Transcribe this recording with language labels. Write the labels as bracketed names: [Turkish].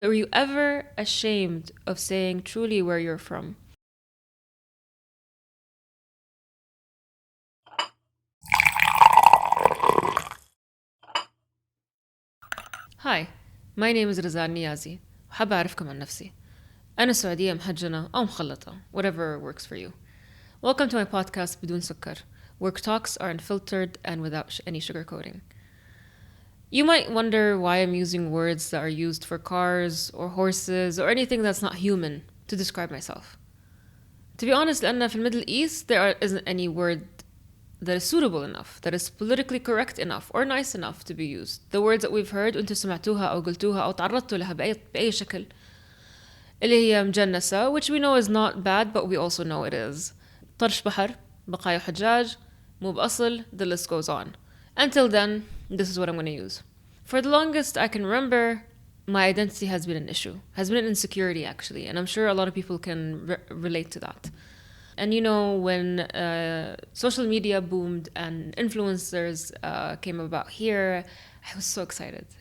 [English] Were you ever ashamed of saying truly where you're from? Hi, my name is Razan Niazi. [Arabic] وحابة أعرفكم عن نفسي. أنا سعودية محجنة أو مخلطة, [English] whatever works for you. Welcome to my podcast بدون سكر, where talks are unfiltered and without any sugarcoating. You might wonder why I'm using words that are used for cars or horses or anything that's not human to describe myself. To be honest, [Arabic] لأن في [English] Middle East isn't any word that is suitable enough, that is politically correct enough or nice enough to be used. The words that we've heard [Arabic] وانتوا سمعتوها أو قلتوها أو تعرضتوا لها بأي شكل اللي هي مجنسة, [English] which we know is not bad but we also know it is. [Arabic] طرش بحر, بقايا حجاج, مو بأصل, [English] the list goes on. Until then, this is what I'm going to use. For the longest I can remember, my identity has been an issue, has been an insecurity actually, and I'm sure a lot of people can relate to that. And you know, when social media boomed and influencers came about here, I was so excited.